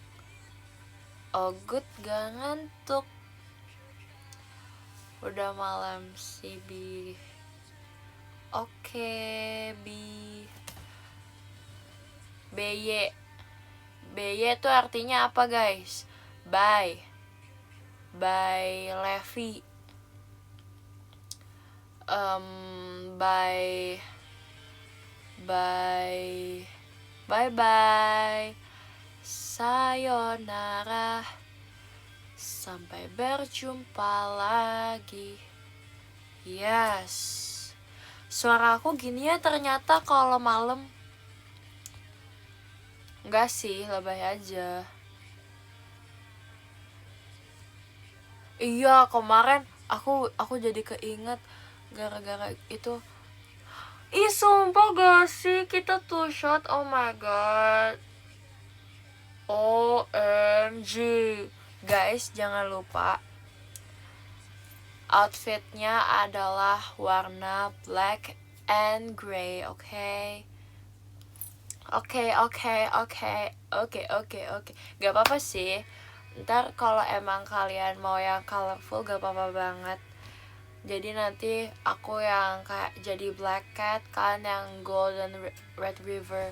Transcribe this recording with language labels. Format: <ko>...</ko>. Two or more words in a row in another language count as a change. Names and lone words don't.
<id>Ogut gak ngantuk? Udah malam sih Bi. Oke Bi. BY itu artinya apa guys?</id> <en>Bye Levi. Bye.</en> <ja>Sayonara.</ja> <id>Sampai berjumpa lagi.</id> <en>Yes.</en> <id>Suara aku gini ya ternyata kalau malam. Enggak sih, lebay aja. Iya, kemarin aku jadi keinget gara-gara itu. Ih, sumpah gak sih kita tuh shot,</id> <en>oh my god. OMG. Guys,</en> <id>jangan lupa Outfitnya adalah warna</id> <en>black and gray,</en> <id>oke? Oke. Gak apa-apa sih. Ntar kalau emang kalian mau yang colorful gak apa-apa banget. Jadi nanti aku yang kayak jadi</id> <en>black cat,</en> <id>kan yang</id> <en>golden red river.</en>